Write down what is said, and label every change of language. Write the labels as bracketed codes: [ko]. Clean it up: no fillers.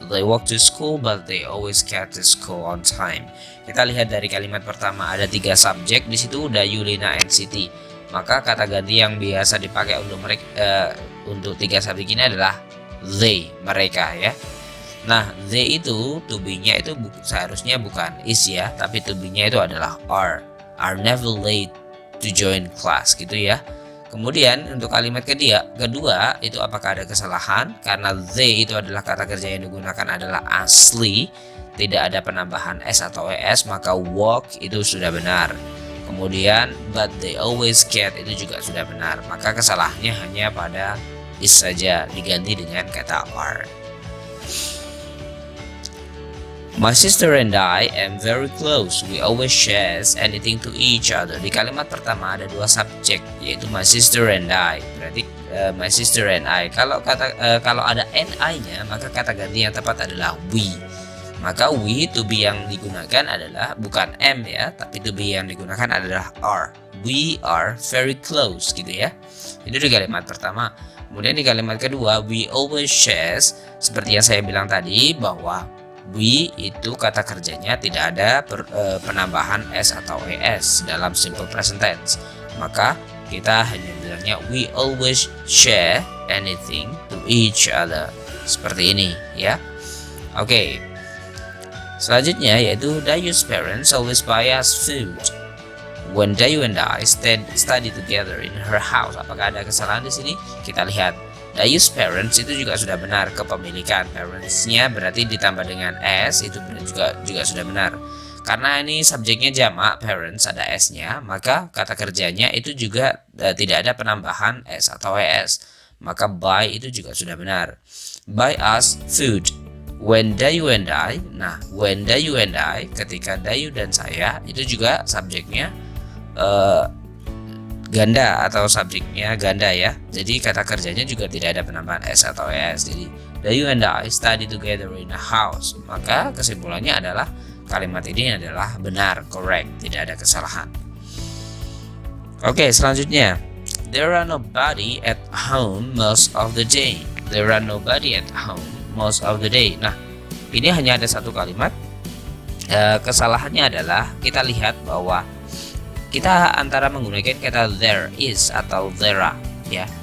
[en] They walk to school but they always get to school on time. [id] Kita lihat dari kalimat pertama ada tiga subjek di situ, Dayu, Lina, and Siti. Maka kata ganti yang biasa dipakai untuk tiga subjek ini adalah they, mereka ya. Nah, they itu to be-nya itu seharusnya bukan is ya, tapi to be-nya itu adalah [en] are never late to join class [id] gitu ya. Kemudian untuk kalimat kedua itu apakah ada kesalahan? Karena they itu adalah kata kerja yang digunakan adalah asli, tidak ada penambahan s atau es, maka walk itu sudah benar. Kemudian [en] but they always get [id] itu juga sudah benar, maka kesalahannya hanya pada is saja, diganti dengan kata are. [en] My sister and I am very close. We always share anything to each other. [id] Di kalimat pertama ada dua subjek, yaitu my sister and I. [en] Berarti my sister and I. [id] Kalau ada ni-nya, maka kata ganti yang tepat adalah we. Maka we to be yang digunakan adalah bukan am ya, tapi to be yang digunakan adalah are. [en] We are very close [id] gitu ya. Itu di kalimat pertama. Kemudian di kalimat kedua, [en] we always share, [id] seperti yang saya bilang tadi bahwa we itu kata kerjanya tidak ada penambahan s atau es dalam simple present tense. Maka kita hanya bilangnya [en] we always share anything to each other. [id] Seperti ini ya. Oke. Selanjutnya yaitu [en] Dayu's parents always buy us food. When Dayu and I study together in her house. [id] Apakah ada kesalahan di sini? Kita lihat. [en] Dayu's parents [id] itu juga sudah benar, kepemilikan parents-nya berarti ditambah dengan s itu juga sudah benar. Karena ini subjeknya jamak, parents ada s-nya, maka kata kerjanya itu juga tidak ada penambahan s atau es. Maka buy itu juga sudah benar. [en] Buy us food. When Dayu and I, [id] nah [en] when Dayu and I, [id] ketika Dayu dan saya itu juga subjeknya ganda atau subjeknya ganda ya. Jadi kata kerjanya juga tidak ada penambahan s atau es. [en] Jadi Dayu and I study together in a house. [id] Maka kesimpulannya adalah kalimat ini adalah benar, correct, tidak ada kesalahan. [en] Oke, selanjutnya there are nobody at home most of the day. There are nobody at home most of the day. [id] Nah, ini hanya ada satu kalimat. Kesalahannya adalah kita lihat bahwa kita antara menggunakan kata there is atau there are ya.